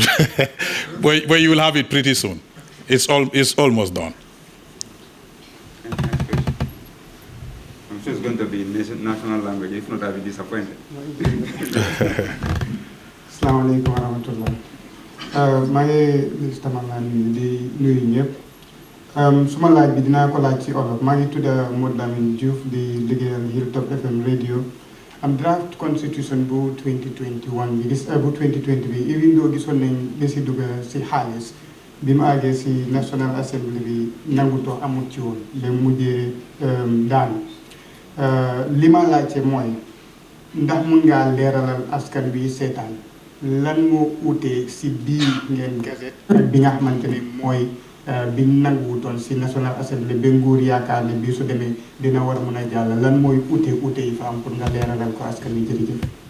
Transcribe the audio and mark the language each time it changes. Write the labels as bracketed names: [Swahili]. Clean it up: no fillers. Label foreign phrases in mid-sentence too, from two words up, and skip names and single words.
[English] but you will have it pretty soon. It's almost done. I'm sure it's going to be in national language. If not, I'll be disappointed. [Arabic] السلام عليكم ورحمة الله. [English] My name is [Wolof] Tamangan di nuyu ñëpp. Suma laaj bi dinaa ko laaj ci olof. Maa ngi tudda Modlamin Diouf di liggéeyal Hilltop FM radio. Am [English] draft constitution [Wolof] bu 2021 bi bu 2020 bi [English] even though [Wolof] gisoon nañ li si dugg si xaalis bi mu àggee si [English] National Assembly [Wolof] bi nangutoo amut ci woon ba mujjee daanu. Li ma laajte mooy ndax mun ngaa leeralal askan bi seetaan lan moo uutee si bii ngeen gazette ak bi nga xamante ne mooy bi nanguwutoon si [English] National Assembly [Wolof] ba nguur yaakaar ne bii su demee dina war a mun a jàll lan mooy uute yi fa am pour nga leeralal ko askan wi jërëjëf.